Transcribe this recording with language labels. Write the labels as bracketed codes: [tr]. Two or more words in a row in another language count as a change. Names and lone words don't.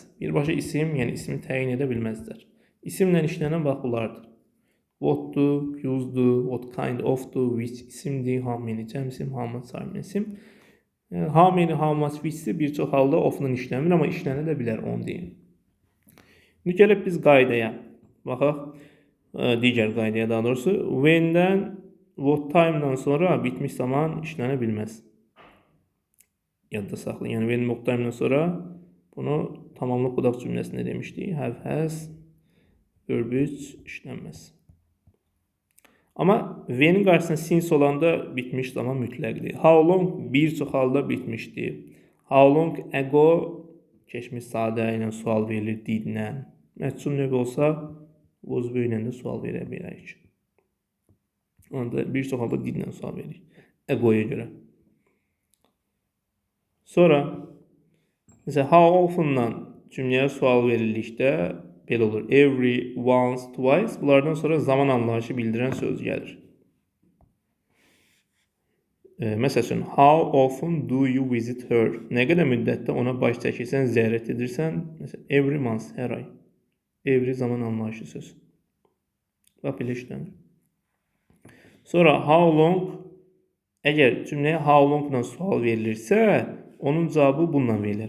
[az] Birbaşa isim, yəni ismi təyin edə bilməzlər. İsimlə işlənən bax bunlardır. [en] What'dur, whose'dur, what kind of'dur, [az] which isimdir, [en] how many [az] cəm isim, [en] how much [az] sayılmayan isim. [en] How many, how much, [az] which-dir bir çox halda of-la işlənmir, amma işlənə də bilər, onu deyim. İndi gəlib biz qaydaya. Baxaq, digər qaydaya daha doğrusu. When-dən, [en] what time-dan [az] sonra bitmiş zaman işlənə bilməz. Yadda saxlayın. Yəni, [en] when, what time-dan [az] sonra bunu tamamlıq budaq cümləsində demişdik. [en] Have, has, verb 3 işlənməz. [az] Amma when-in qarşısında since olanda bitmiş zaman mütləqdir. [en] How long [az] bir çox halda bitmişdir. [en] How long ago [az] keçmiş sadə ilə sual verilir did-lə. Məhsul növ olsa was ilə də sual verə bilərik. Onda bir çox halda did-lə sual veririk. Ago'ya görə. Sonra məsələn [en] how often-dan [az] cümləyə sual verillikdə belə olur. [en] Every, once, twice. [az] Bunlardan sonra zaman anlayışı bildirən söz gəlir. Məsəl üçün, [en] how often do you visit her? [az] Nə qədər müddətdə ona baş çəkirsən, ziyarət edirsən? Məsələn, [en] every month, [az] hər ay. Every zaman anlayışı söz. Bax, belə işlənir. Sonra, [en] how long? [az] Əgər cümləyə [en] how long-dan [az] sual verilirsə, onun cavabı bununla verilir.